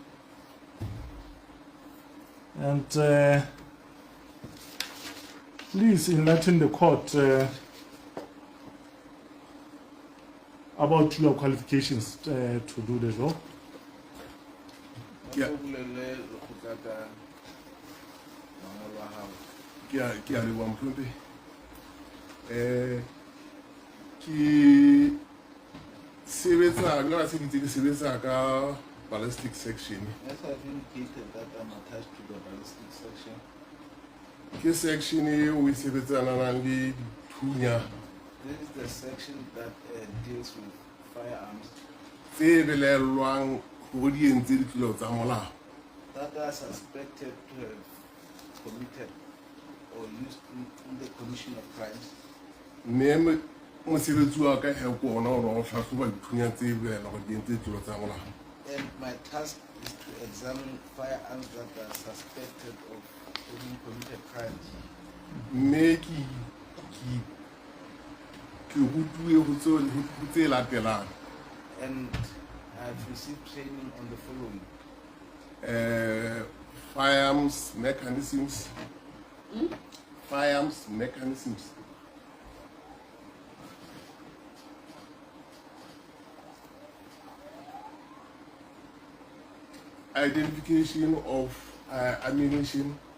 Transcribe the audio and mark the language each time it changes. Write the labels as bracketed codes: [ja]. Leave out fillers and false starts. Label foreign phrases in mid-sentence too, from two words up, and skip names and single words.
[en] And please enlighten the court about your qualifications to do the job. [st] Yeah. Ki a leboha mohlompe. Ki sebetsa nna se ditse ke sebetsa ka [en] ballistic section. Yes, I've indicated that I'm attached to the ballistic section. [st] Ke section eo e sebetsanang le dithunya [en] This is the section that deals with firearms [st] tse belellwang hore di entse ditlolo tsa molao. [en] that are suspected to have committed or used in the commission of crimes. [st] Mme mosebetsi wa ka he ko ona hore o hlahloba dithunya tse belellwang hore di entse ditlolo tsa molao. [en] And my task is to examine firearms that are suspected of having committed crimes. [st] Mme ke rutuwe ho tse latelang. [en] And I've received training on the following: firearms mechanisms. Firearms mechanisms. Identification of ammunition.